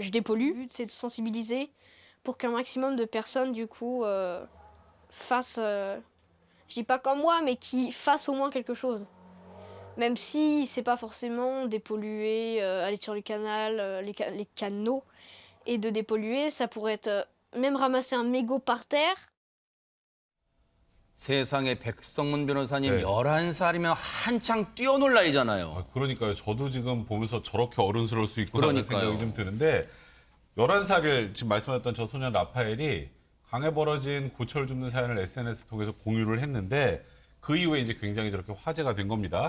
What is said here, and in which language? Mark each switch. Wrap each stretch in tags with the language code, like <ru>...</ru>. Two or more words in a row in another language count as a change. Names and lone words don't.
<fr>Le but, c'est de sensibiliser pour qu'un maximum de personnes, du coup, fassent, je dis pas comme moi, mais qui fassent au moins quelque chose. Même si c'est pas forcément dépolluer, aller sur le canal, les canaux, et de dépolluer, ça pourrait être même ramasser un mégot par terre.</fr> <ko>세상에 백성문 변호사님 네. 11살이면 한창 뛰어놀 나이잖아요. 그러니까요. 저도 지금 보면서 저렇게 어른스러울 수 있구나라는 그러니까요. 생각이 좀 드는데 11살을 지금 말씀하셨던 저 소년 라파엘이 강에 벌어진 고철 줍는 사연을 SNS 통해서 공유를 했는데 그 이후에 이제 굉장히 저렇게 화제가 된 겁니다.</ko>